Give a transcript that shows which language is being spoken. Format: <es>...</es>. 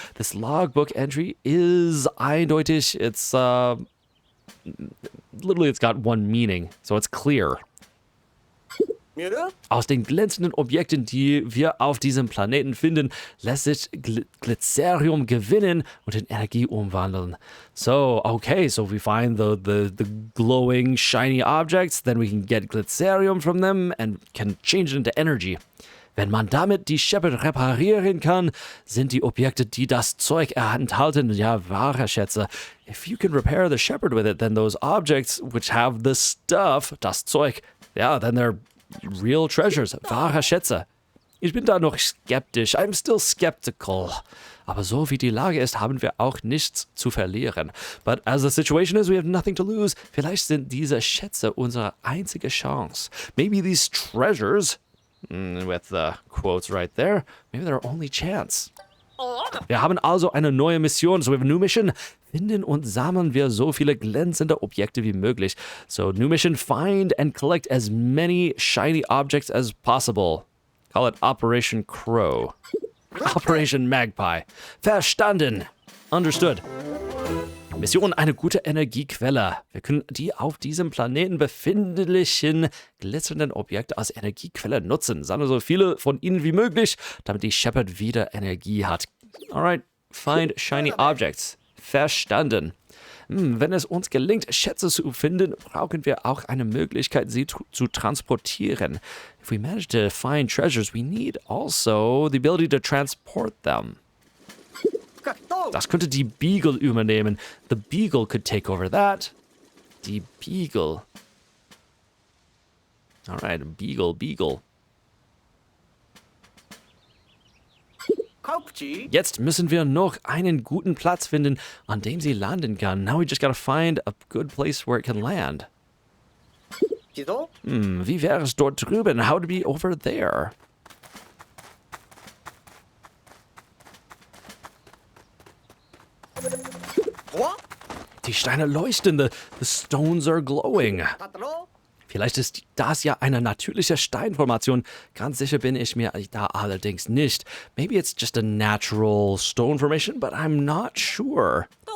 <en>This logbook entry is eindeutig. It's literally it's got one meaning, so it's clear.</en> <de>Aus den glänzenden Objekten, die wir auf diesem Planeten finden, lässt sich Glycerium gewinnen und in Energie umwandeln.</de> <en>So, okay, so we find the glowing, shiny objects, then we can get Glycerium from them and can change it into energy.</en> <de>Wenn man damit die Shepherd reparieren kann, sind die Objekte, die das Zeug enthalten, ja, wahre Schätze.</de> <en>If you can repair the Shepherd with it, then those objects which have the stuff,</en> <de>das Zeug,</de> <en>yeah, then they're real treasures,</en> <de>wahre Schätze. Ich bin da noch skeptisch.</de> <en>I'm still skeptical.</en> <de>Aber so wie die Lage ist, haben wir auch nichts zu verlieren.</de> <en>But as the situation is, we have nothing to lose.</en> <de>Vielleicht sind diese Schätze unsere einzige Chance.</de> <en>Maybe these treasures, with the quotes right there, maybe they're our only chance.</en> <de>Wir haben also eine neue Mission.</de> <en>So we have a new mission.</en> <de>Finden und sammeln wir so viele glänzende Objekte wie möglich.</de> <en>So, new mission, find and collect as many shiny objects as possible. Call it Operation Crow. Operation Magpie.</en> <de>Verstanden.</de> <en>Understood.</en> <de>Mission, eine gute Energiequelle. Wir können die auf diesem Planeten befindlichen glitzernden Objekte als Energiequelle nutzen. Sammeln so viele von ihnen wie möglich, damit die Shepherd wieder Energie hat.</de> <en>Alright, find shiny objects. Verstanden.</en> <de>Wenn es uns gelingt, Schätze zu finden, brauchen wir auch eine Möglichkeit, sie zu transportieren.</de> <en>If we manage to find treasures, we need also the ability to transport them.</en> <de>Das könnte die Beagle übernehmen.</de> <en>The Beagle could take over that.</en> <de>Die Beagle.</de> <en>Alright, Beagle.</en> <de>Jetzt müssen wir noch einen guten Platz finden, an dem sie landen kann.</de> <en>Now we just gotta find a good place where it can land.</en> <de>Wie wäre es dort drüben?</de> <en>How to be over there?</en> <de>Die Steine leuchten.</de> <en>The stones are glowing.</en> <de>Vielleicht ist das ja eine natürliche Steinformation. Ganz sicher bin ich mir da allerdings nicht.</de> <en>Maybe it's just a natural stone formation, but I'm not sure.</en>